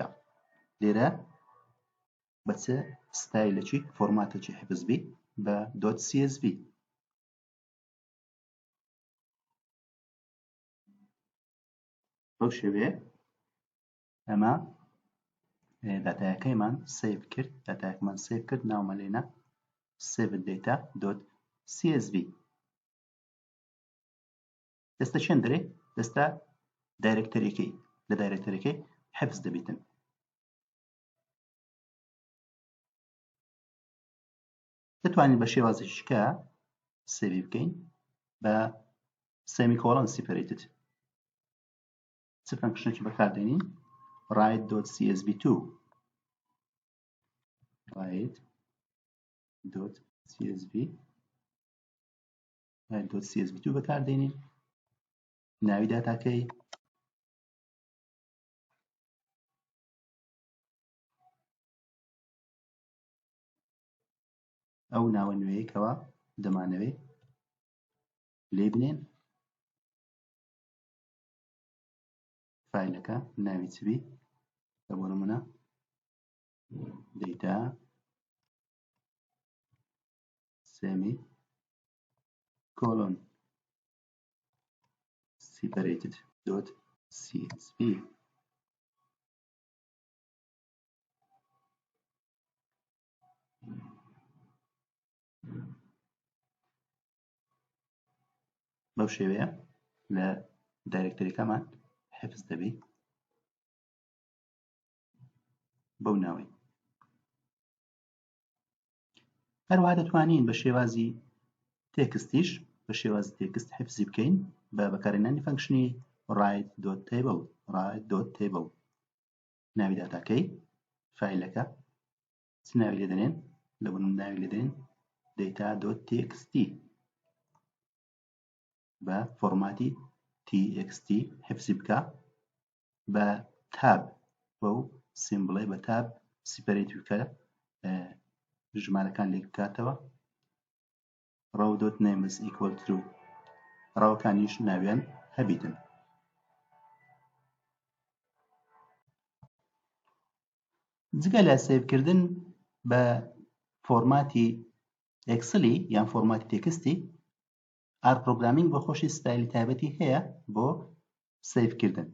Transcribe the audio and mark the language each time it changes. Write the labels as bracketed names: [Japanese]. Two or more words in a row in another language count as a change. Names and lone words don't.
[Central Kurdish] لێرە بە چ ستایلێکی فۆرماتێکی حفز بی بە .csv. بەو شێوەیە ئەمە داتایەکەیمان سیڤ کرد. داتایەکەمان سیڤ کرد، ناومان لێنە save data.csv. دەستە چێن دەرێ؟ دەستە دایرەکتەرەکەی لە دایرەکتەرەکەی حفز دەبێتن. دەتوانین بە شێوازێکیکە سێڤی بکەین بە [English] semicolon separated. [Central Kurdish] چ فانکشنێکی بەکاردێنین؟ write.csv2 write.csv2 بەکاردێنین. ناوی داتاکەی ئەو ناوە نوێیەکەوە دەمانەوێت لێ بنێن. فایلەکە ناوی چبی؟ لە بۆ نمونە data semicolon separated.csv. بەو شێوەیە لە دایرەکتەرەکەمان حفز دەبێت بەو ناوەی. هەروەها دەتوانین بە شێوازی تێکستیش بە شێوازی تێکست حفزی بکەین بە بەکارهێنانی فانکشنی write.table. ناوی داتاکەی فایلەکە چ ناوی لێ دەنێن؟ لە بۆ ناوی لێ دەنێن data.txt بە فۆرماتی txt حفزی بکە بە تاب بەو سیمبڵی بە [English] tab separate [Central Kurdish] بکە ژمارەکان لێک بکاتەوە. [English] row.name is equal to [Central Kurdish] ڕاوەکانیش ناویان هەبیتن. جگە لە سێڤکردن بە فۆرماتی ئەکسلی یان فۆرماتی تێکستی، [English] R programming [Central Kurdish] بۆ خۆشی ستایلی تایبەتی هەیە بۆ سێڤکردن.